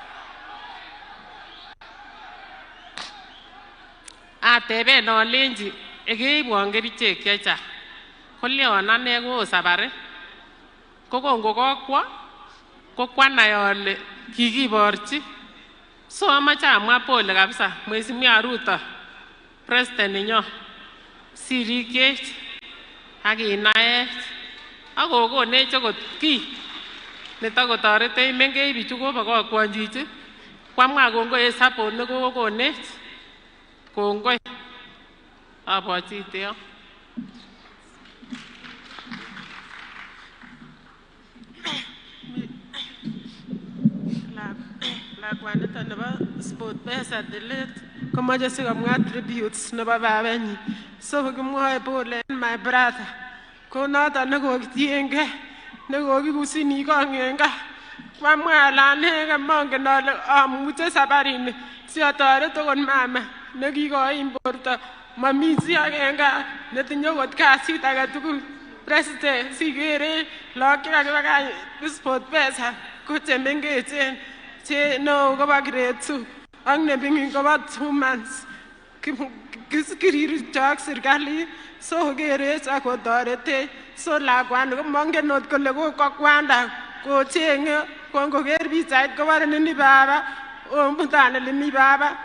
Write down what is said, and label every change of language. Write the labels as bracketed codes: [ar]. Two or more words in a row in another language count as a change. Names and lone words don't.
[kln] Ateben alenji keibwon kerichek chechang, koleon ane ko sabari. Ko kongokokwo ko kwanai ale kikiborchi. So amache amwa [sw] pole kabisa [kln] Mheshimiwa Ruto, President nenyon, sirikyech ak kinaech ak kokonech okot kiy netakotoretech mengech bichu kobokokwon chichi. Kwamwa kongoi en support nekokonech. Kongoi. Abwatite yo. Lakwanito nebo sport pesa tilet komoche sikomwa tributes nebo babanyin. So kimwoe pole [en] my brother. [kln] Ko noton nekokitiengei nekokikusini kong en gaa. Kwamwa ale anege mongen ale amuche sabarini siotoret okot mama nekikoim borto. Mami chi age en gaa netinye okot kasit agetugul. President sikere lagok chekakibakach sport pesa ko chemengechen, che neo kobo grade 2 ak neming'in kobo 2 months. Kirircho ak serikalit so kerech ak kotoretech. So lakwani komongen ot kole kokwo kwanda kocheng'e, kongoker pichait kobore nini baba omutane limi baba.